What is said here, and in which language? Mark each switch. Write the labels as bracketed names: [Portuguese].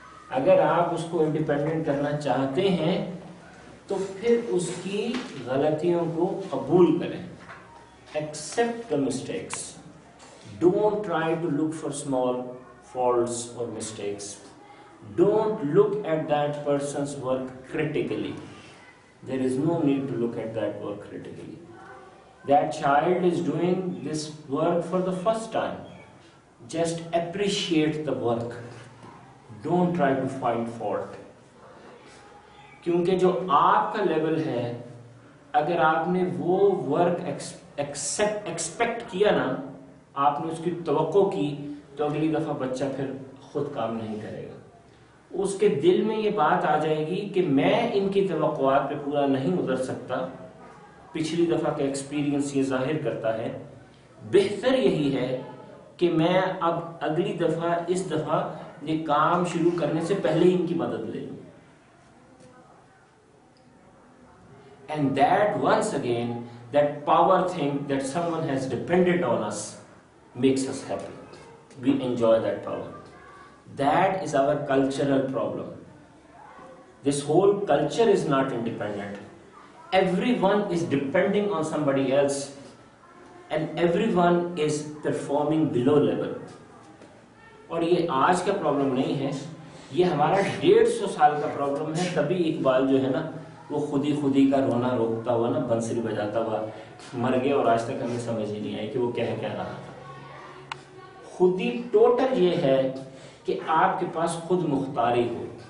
[Urdu] اگر آپ اس کو انڈیپینڈنٹ کرنا چاہتے ہیں تو پھر اس کی غلطیوں کو قبول کریں. [English] Accept the mistakes. Don't try to look for small faults or mistakes. Don't look at that person's work critically. There is no need to look at that work critically. That child is doing this work for the first time. Just appreciate the work. Don't try to find fault. [Urdu] کیونکہ جو آپ کا level ہے اگر آپ نے وہ work expect کیا نا، آپ نے اس کی توقع کی، تو اگلی دفعہ بچہ پھر خود کام نہیں کرے گا. اس کے دل میں یہ بات آ جائے گی کہ میں ان کی توقعات پہ پورا نہیں اتر سکتا. پچھلی دفعہ کا ایکسپیرینس یہ ظاہر کرتا ہے. بہتر یہی ہے کہ میں اب اگلی دفعہ اس دفعہ یہ کام شروع کرنے سے پہلے ہی ان کی مدد لے لوں. [English] And that once again, that power thing that someone has depended on us makes us happy. We enjoy that power. That is our cultural problem. This whole culture is not independent. Everyone is depending on somebody else and everyone is performing below level. [Urdu] اور یہ آج کا problem نہیں ہے، یہ ہمارا 150 سال کا پرابلم ہے. تبھی اقبال جو ہے نا وہ خودی کا رونا روکتا ہوا نا بنسری بجاتا ہوا مر گئے اور آج تک ہمیں سمجھ ہی نہیں آئی کہ وہ کہہ رہا تھا. خودی ٹوٹل یہ ہے کہ آپ کے پاس خود مختاری ہو.